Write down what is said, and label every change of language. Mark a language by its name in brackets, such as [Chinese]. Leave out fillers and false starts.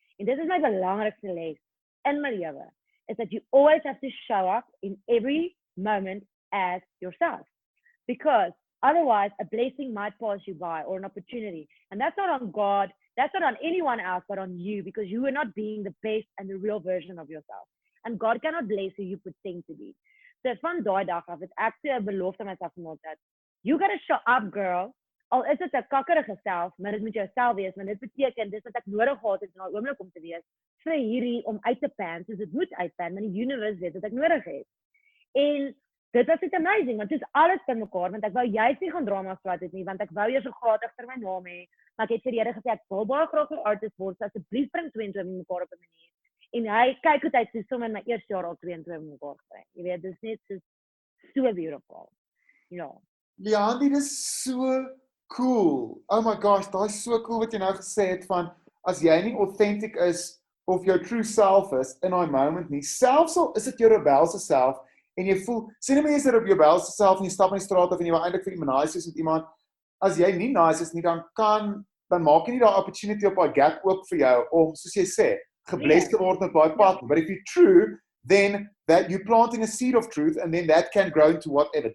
[English] En dit is my belangrikste les in my lewe, is that you always have to show up in every moment as yourself. Because otherwise, a blessing might pass you by, or an opportunity. And that's not on God, that's not on anyone else, but on you, because you are not being the best and the real version of yourself. And God cannot bless who you pretend to be. [Afrikaans] So van daai dag af het ek toe 'n belofte aan myself gemaak dat you gotta show up, girl. Al is dit 'n kakkerige self, maar dit moet jouself wees, want dit beteken dis wat ek nodig gehad het in daai oomblik om te wees vir hierdie om uit te pan, soos dit moet uitpan, want die universe weet wat ek nodig het. En dit was net amazing, want dit is alles by mekaar, want ek wou juist nie gaan drama swat het nie, want ek wou eers 'n graad agter my naam hê, maar ek het vir die Here gesê ek wil baie graag 'n artist word, so asseblief bring 22 mekaar op 'n manier. En hy kyk hoe hy sommer in my eerste jaar al 22 mekaar gebring. Jy weet, dis net so beautiful. Ja. Leandie, dis so cool. Oh my gosh, daai is so cool wat jy nou gesê het van as jy nie authentic is of jou true self is in daai moment nie, selfs al is dit jou rebelse self en jy voel, sê net maar jy is op jou rebelse self en jy stap in die straat of en jy wil eintlik vir iemand nice is met iemand, as jy nie nice is nie, dan kan dan maak jy nie daai opportunity op daai gap oop vir jou om, soos jy sê, gebless te word met daai pad. [English] But if you're true, then that you're planting a seed of truth and then that can grow into whatever.